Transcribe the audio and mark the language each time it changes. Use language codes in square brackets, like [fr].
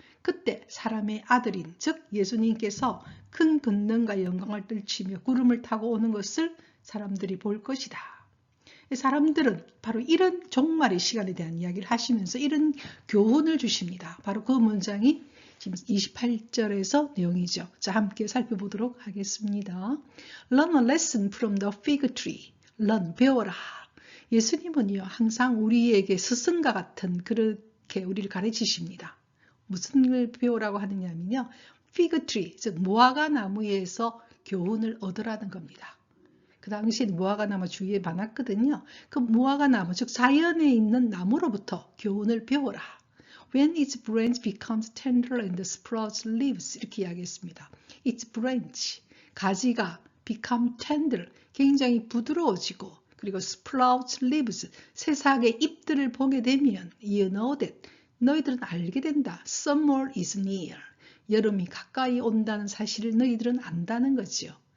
[ko] 그때 사람의 아들인 즉 예수님께서 큰 권능과 영광을 떨치며 구름을 타고 오는 것을 사람들이 볼 것이다. 사람들은 바로 이런 종말의 시간에 대한 이야기를 하시면서 이런 교훈을 주십니다. 바로 그 문장이 지금 28절에서 내용이죠. 자, 함께 살펴보도록 하겠습니다. [en] Learn a lesson from the fig tree. [ko] Learn, 배워라. 예수님은요, 항상 우리에게 스승과 같은 그렇게 우리를 가르치십니다. 무슨 걸 배우라고 하느냐면요, fig tree, 즉 무화과 나무에서 교훈을 얻으라는 겁니다. 그 당시에 무화과 나무 주위에 많았거든요. 그 무화과 나무, 즉 자연에 있는 나무로부터 교훈을 배워라. [en] When its branch becomes tender and the sprouts leaves, [ko] 이렇게 이야기했습니다. Its branch, 가지가 become tender, 굉장히 부드러워지고, 그리고 sprouts leaves, 새싹의 잎들을 보게 되면 [en] you know that, [ko] 너희들은 알게 된다. [en] Summer is near, [ko] 여름이 가까이 온다는 사실을 너희들은 안다는 거죠.